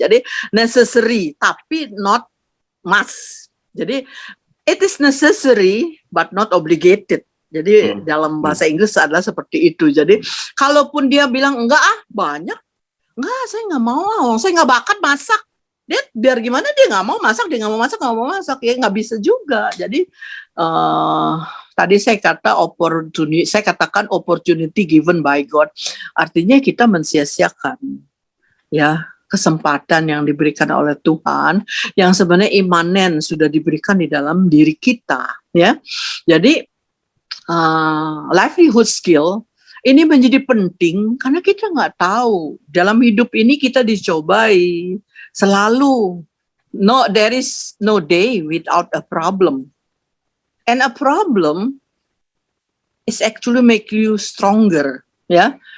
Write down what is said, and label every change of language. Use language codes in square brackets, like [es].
[en] Jadi necessary, tapi not must. Jadi it is necessary but not obligated. [id] Jadi dalam bahasa Inggris adalah seperti itu. Jadi kalaupun dia bilang enggak banyak, enggak, saya nggak mau, saya nggak bakat masak. Dia biar gimana dia nggak mau masak, dia nggak mau masak, ya nggak bisa juga. Jadi tadi saya katakan [en] opportunity given by God. [id] Artinya kita mensia-siakan ya kesempatan yang diberikan oleh Tuhan yang sebenarnya imanen sudah diberikan di dalam diri kita ya. Jadi livelihood skill ini menjadi penting karena kita nggak tahu dalam hidup ini kita dicobai selalu. [en] There is no day without a problem, and a problem is actually make you stronger, ya.